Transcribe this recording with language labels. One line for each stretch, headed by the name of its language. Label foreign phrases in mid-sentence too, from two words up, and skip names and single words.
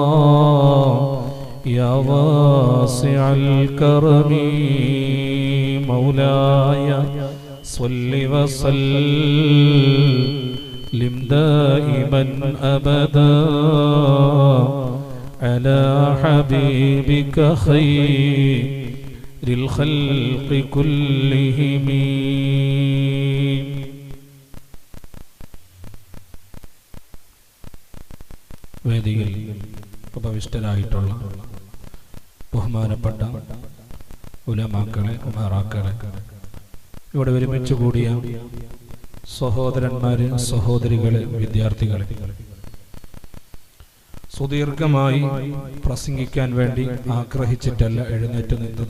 Arabic: يا واسع الكرم مولاي صل وسلم دائما أبدا على حبيبك خير الخلق كلهم.
Malayalam: വേദിയിൽ ഉപവിഷ്ടരായിട്ടുള്ള ബഹുമാനപ്പെട്ട ഉലമാക്കളെ, ഉമറാക്കളെ, ഇവിടെ ഒരുമിച്ച് കൂടിയ സഹോദരന്മാരെ, സഹോദരികളെ, വിദ്യാർത്ഥികളെ, സുദീർഘമായി പ്രസംഗിക്കാൻ വേണ്ടി ആഗ്രഹിച്ചിട്ടല്ല എഴുന്നേറ്റ് നിന്നത്.